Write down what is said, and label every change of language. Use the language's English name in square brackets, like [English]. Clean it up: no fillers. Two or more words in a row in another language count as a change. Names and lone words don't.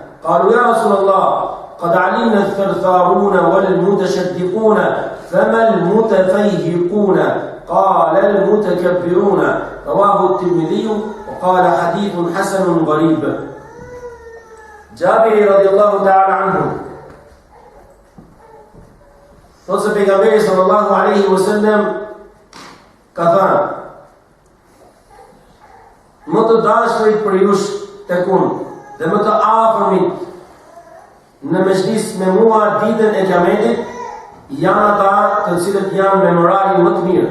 [Arabic] قالوا يا رسول الله قد علمنا الثرثارون والمتشدقون فما المتفيهقون؟ قال المتكبرون. رواه الترمذي وقال حديث حسن غريب. جابر رضي الله تعالى عنه [Albanian] thot se pejgamberi [Arabic] صلى الله عليه وسلم [Albanian] ka thënë: më të dashurit për jush tek unë dhe më të afërmit në mezhlis me mua ditën e Kiametit janë ata të cilët janë me moralin më të mirë.